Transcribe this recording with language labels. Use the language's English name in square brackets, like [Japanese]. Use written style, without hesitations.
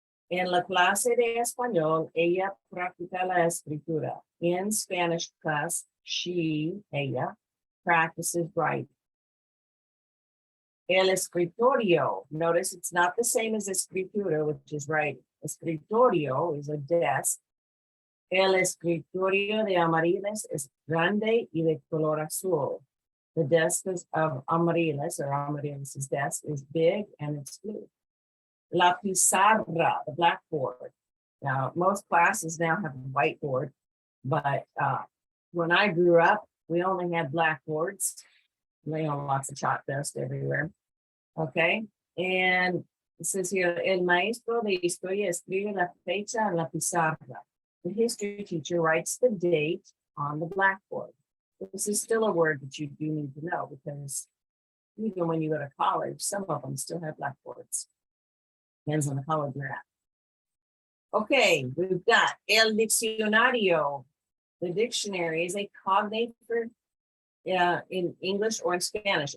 [Spanish] En la clase de español, ella practica la escritura. [English] In Spanish class, ella, practices writing. El escritorio, notice it's not the same as escritura, which is writing. Escritorio is a desk. [Spanish] El escritorio de Amariles es grande y de color azul. [English] The desk of Amariles, or Amariles' desk, is big and it's blue. La pizarra, the blackboard. Now, most classes now have a whiteboard, but when I grew up, we only had blackboards. They have lots of chalk dust everywhere. Okay, and it says here, [Spanish] el maestro de historia escribe la fecha en la pizarra. [English] The history teacher writes the date on the blackboard. This is still a word that you do need to know because even when you go to college, some of them still have blackboards. Depends on the college you're at. Okay, we've got el diccionario. The dictionary is a cognate for in English or in Spanish.